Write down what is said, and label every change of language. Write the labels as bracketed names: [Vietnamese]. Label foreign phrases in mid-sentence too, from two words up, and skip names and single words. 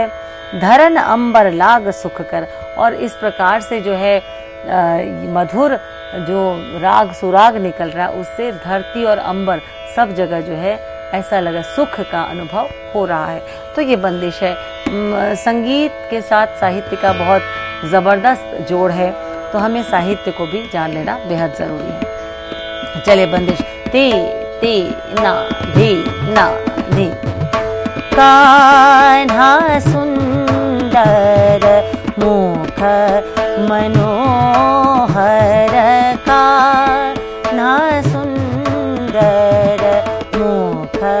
[Hindi] धरन अंबर लाग सुख कर, और इस प्रकार से जो है मधुर जो राग सुराग निकल रहा है उससे धरती और अंबर सब जगह जो है ऐसा लगा सुख का अनुभव हो रहा है। तो ये बंदिश है। संगीत के साथ साहित्य का बहुत जबरदस्त जोड़ है, तो हमें साहित्य को भी जान लेना बेहद जरूरी है। चलिए बंदिश, ती ती ना धी ना धी। कान्हा सुंदर मुख मनोहर, कान्हा सुंदर मुख